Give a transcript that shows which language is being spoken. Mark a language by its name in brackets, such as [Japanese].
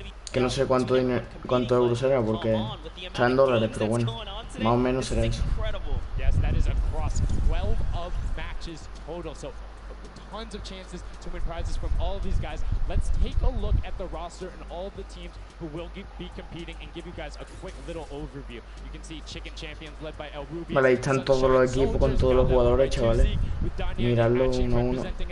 [Spanish] Que no sé cuánto euros será porque está en dólares, pero bueno, más o menos será eso. [English] Yes, that is across 12 of of matches total. So tons of chances to win prizes from all of these guys. Let's take a look at the roster and all of the teams who will be competing and give you guys a quick little overview. You can see Chicken Champions led by El Ruby. [Spanish] Vale, ahí están todos los equipos con todos los jugadores, chavales. Miradlo uno a uno.